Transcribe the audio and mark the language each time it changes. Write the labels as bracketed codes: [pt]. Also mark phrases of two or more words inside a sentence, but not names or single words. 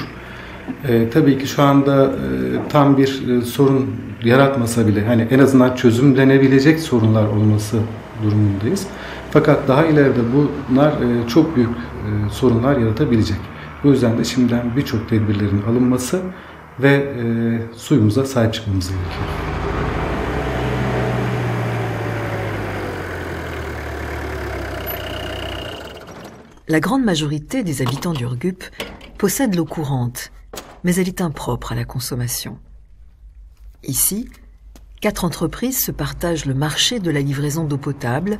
[tr] Tabii ki şu anda tam bir sorun yaratmasa bile hani en azından çözümlenebilecek sorunlar olması durumundayız. Fakat daha ileride bunlar çok büyük sorunlar yaratabilecek. Bu yüzden de şimdiden birçok tedbirlerin alınması ve suyumuza sahip çıkmamız gerekiyor. [fr] La grande majorité des habitants d'Urgup possèdent l'eau courante, mais elle est impropre à la consommation. Ici, 4 entreprises se partagent le marché de la livraison d'eau potable.